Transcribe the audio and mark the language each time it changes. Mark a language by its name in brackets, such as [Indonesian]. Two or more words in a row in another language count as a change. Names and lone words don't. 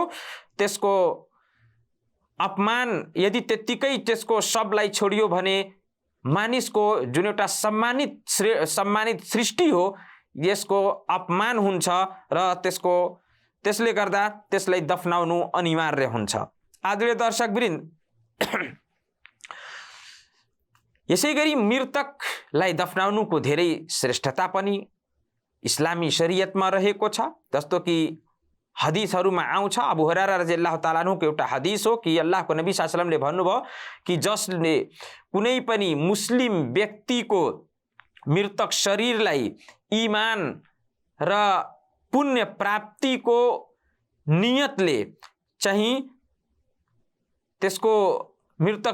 [Nepali] त्यसको अपमान यदि त्यत्तिकै त्यसको शवलाई छोडियो भने मानिसको जुन एउटा सम्मानित सृष्टि हो यसको अपमान हुन्छ र त्यसले गर्दा त्यसलाई दफनाउनु अनिवार्य हुन्छ। आदरणीय दर्शकवृन्द, यसै गरी मृतकलाई दफनाउनुको धेरै श्रेष्ठता पनि इस्लामी शरीयतमा रहेको छ। जस्तो कि हदिसहरूमा आउँछ, अबू हुरैरा [Arabic] رضي الله تعالى عنه [Nepali] एउटा हदिस हो कि अल्लाहको नबी [Arabic] صلى الله عليه وسلم [Nepali] भन्नुभयो कि जसले कुनै पनि मुस्लिम व्यक्तिको मृतक शरीरलाई ईमान र पुण्य प्राप्तिको नियतले चाहिँ त्यसको मृतक